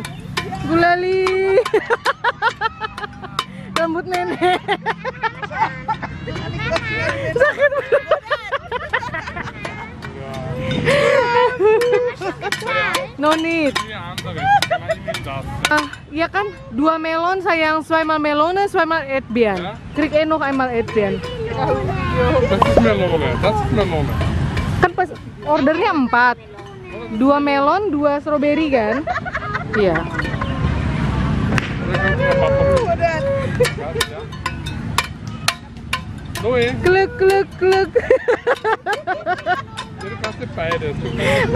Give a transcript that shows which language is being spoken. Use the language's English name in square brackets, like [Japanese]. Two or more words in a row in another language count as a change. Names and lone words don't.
[Indonesian] Gulali. Rambut nenek. Sakit. [English] No need. [Indonesian] Ja kan, 2 melon sayang, [German] zweimal Melone, zweimal Erdbeeren. Ja? Krieg nog einmal Erdbeeren. Das ist Melone. [Indonesian] Kan pas ordernya 4. 2 melon, 2 stroberi kan? Iya. Kluk. Jadi pasti beides.